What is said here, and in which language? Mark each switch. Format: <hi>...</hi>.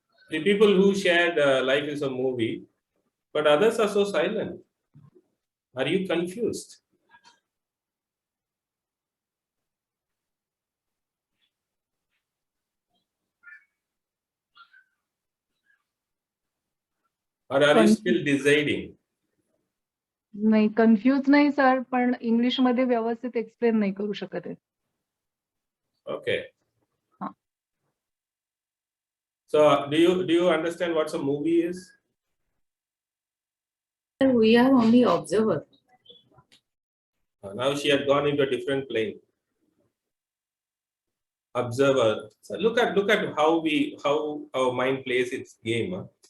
<en>The people who shared life is a movie, but others are so silent. Are you confused? Or are you still deciding?</en> <mr>नाही confuse नाही sir, पण English मध्ये व्यवस्थित explain नाही करू शकत आहे.</mr> <en>Okay. Huh. So do you understand what a movie is? We are only observer. Now she had gone into a different plane. Observer. So look at how our mind plays its game. Huh?</en>